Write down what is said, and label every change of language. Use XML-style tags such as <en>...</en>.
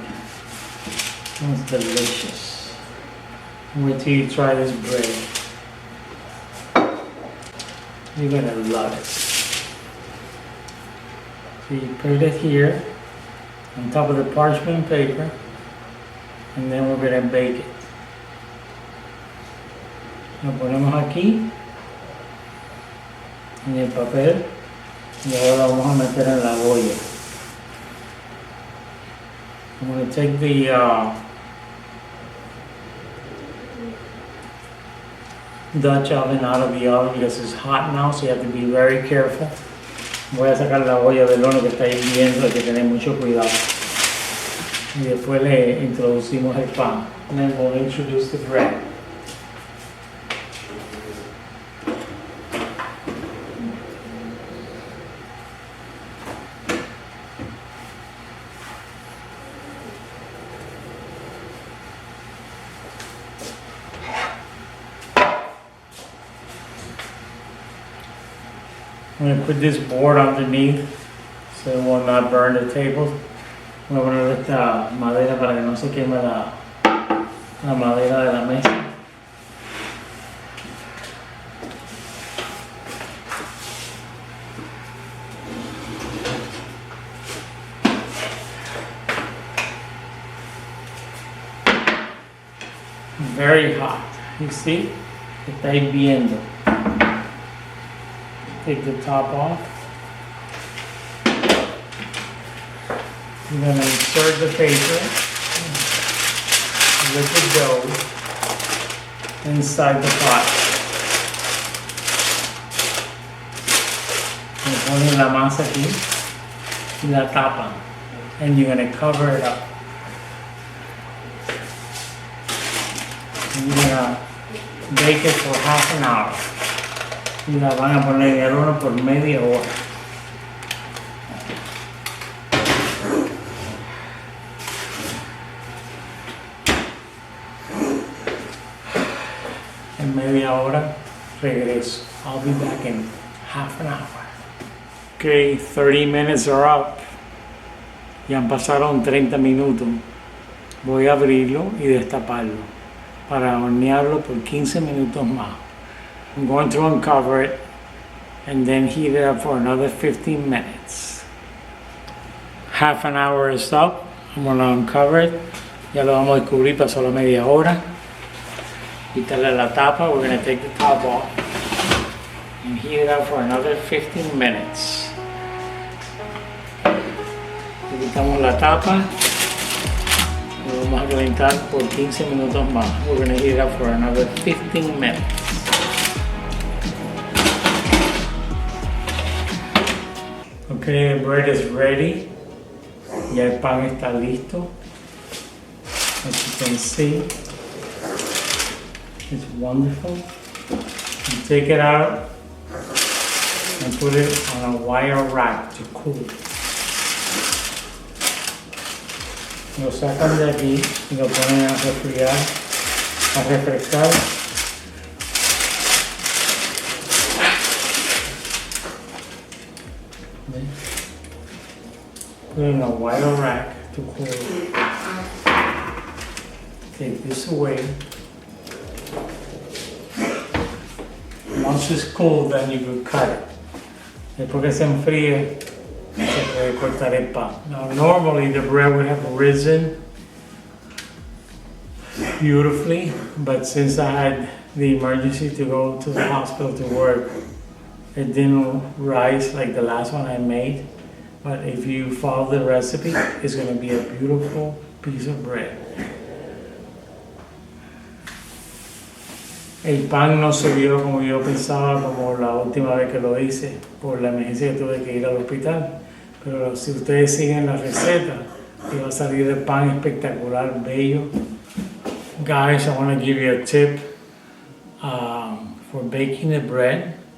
<en>It smells delicious. Wait till you try this bread. You're gonna love it. So you put it here on top of the parchment paper, and then we're gonna bake it.</en> <es>Lo ponemos aquí en el papel y ahora lo vamos a meter en la olla.</es> <en>I'm going to take the Dutch oven out of the oven because it's hot now, so you have to be very careful.</en> <es>Voy a sacar la olla del horno que está hirviendo, hay que tener mucho cuidado. Y después le introducimos el pan.</es> <en>And then we'll introduce the bread. I'm going to put this board underneath so it will not burn the table.</en> <es>Voy a poner esta madera para que no se queme la madera de la mesa.</es> <en>Very hot. You see?</en> <es>Está hirviendo.</es> <en>Take the top off. You're going to insert the paper with the dough inside the pot.</en> <es>Y ponen la masa aquí y la tapan.</es> <en>And you're going to cover it up. And you're going to bake it for half an hour.</en> <es>Y la van a poner en el horno por media hora. En media hora regreso.</es> <en>I'll be back in half an hour. Okay, 30 minutes are up.</en> <es>Ya pasaron 30 minutos. Voy a abrirlo y destaparlo para hornearlo por 15 minutos más.</es> <en>I'm going to uncover it and then heat it up for another 15 minutes. Half an hour is up. I'm going to uncover it.</en> <es>Ya lo vamos a descubrir, pasó la media hora. Quitarle la tapa.</es> <en>We're going to take the top off and heat it up for another 15 minutes.</en> <es>Le quitamos la tapa. Lo vamos a calentar por 15 minutos más.</es> <en>We're going to heat it up for another 15 minutes. Okay, the bread is ready.</en> <es>Ya el pan está listo.</es> <en>As you can see, it's wonderful. You take it out and put it on a wire rack to cool.</en> <es>Lo sacan de aquí y lo ponen a refriar, a refrescar.</es> <en>Put it in a wire rack to cool. Take this away. Once it's cool, then you can cut it.</en> <es>Después que se enfríe, se puede cortar el pan.</es> <en>Now, normally the bread would have risen beautifully, but since I had the emergency to go to the hospital to work, it didn't rise like the last one I made. But if you follow the recipe, it's going to be a beautiful piece of bread.</en> <es>El pan no se vio como yo pensaba, como la última vez que lo hice, por la emergencia que tuve que ir al hospital. Pero si ustedes siguen la receta, que va a salir el pan espectacular, bello.</es> <en>Guys, I want to give you a tip for baking the bread.</en>